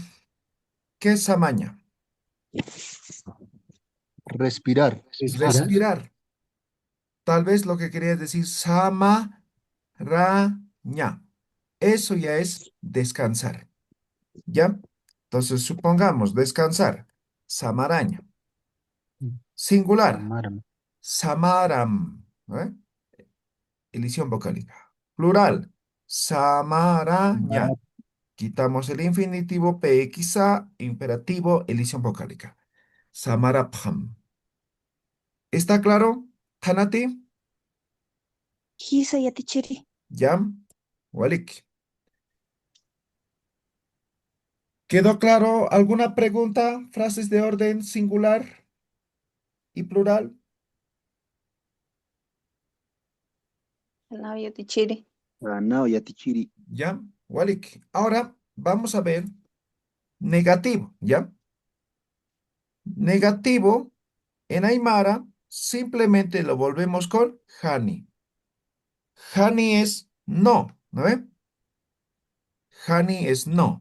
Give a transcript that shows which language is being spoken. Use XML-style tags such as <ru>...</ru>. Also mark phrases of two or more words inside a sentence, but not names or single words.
<es>¿Qué es samaña? Respirar. Respirar. Respirar. Tal vez lo que quería decir samaraña. Eso ya es descansar, ¿ya? Entonces, supongamos descansar. Samaraña. Singular. Samaram. Samaram. ¿Eh? Elisión vocálica. Plural. Samaraña. Samaram. Quitamos el infinitivo PXA, imperativo, elisión vocálica. Samarabham. ¿Está claro,</es> <ay>Hanati? Hisa yatichiri. ¿Ya? Walik. ¿Quedó claro? ¿Alguna pregunta? ¿Frases de orden singular y plural? Hanao yatichiri. Ranao yatichiri. ¿Ya? Walik.</ay> <es>Ahora vamos a ver negativo, ¿ya? Negativo en Aymara simplemente lo volvemos con hani. Hani es no, ¿no ve? Hani es no.</es>